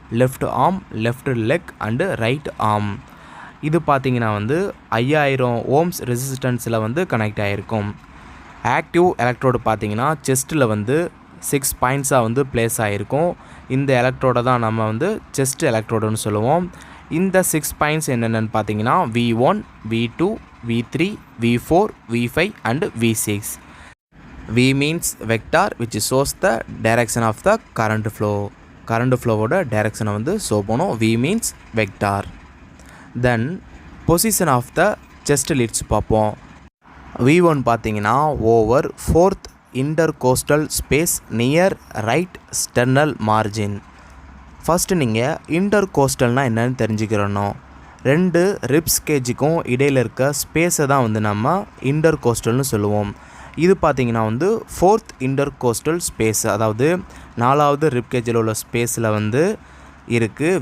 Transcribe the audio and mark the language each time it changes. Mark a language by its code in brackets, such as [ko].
[ta] Left arm, left leg and right arm. இது பார்த்தீங்கன்னா வந்து 5000 ஓம்ஸ் ரெசிஸ்டன்ஸில் வந்து கனெக்ட் ஆகிருக்கும். ஆக்டிவ் எலக்ட்ரோடு பார்த்தீங்கன்னா செஸ்ட்டில் வந்து 6 பாயிண்ட்ஸாக வந்து பிளேஸ் ஆகிருக்கும். இந்த எலக்ட்ரோடை தான் நம்ம வந்து செஸ்ட் எலக்ட்ரோடுன்னு சொல்லுவோம். இந்த 6 பாயிண்ட்ஸ் என்னென்னு பார்த்தீங்கன்னா V1, V2, V3, V4, V5 and V6. [en] V means vector which shows the direction of the current flow. [ta] current flowவோட direction வந்து show பண்ணும். V means vector. [en] Then position of the chest leads [ta] பார்ப்போம். V1 பார்த்தீங்கன்னா [en] over 4th intercostal space near right sternal margin. [ta] First நீங்கள் இன்டர்கோஸ்டல்னால் என்னென்னு தெரிஞ்சுக்கிறணும். 2 ribs கேஜுக்கும் இடையில் இருக்க ஸ்பேஸை தான் வந்து நம்ம இன்டர்கோஸ்டல்னு சொல்லுவோம். இது பார்த்திங்கன்னா வந்து 4th இன்டர்கோஸ்டல் ஸ்பேஸ், அதாவது 4வது ரிப்கேஜில் உள்ள ஸ்பேஸில் வந்து இருக்குது.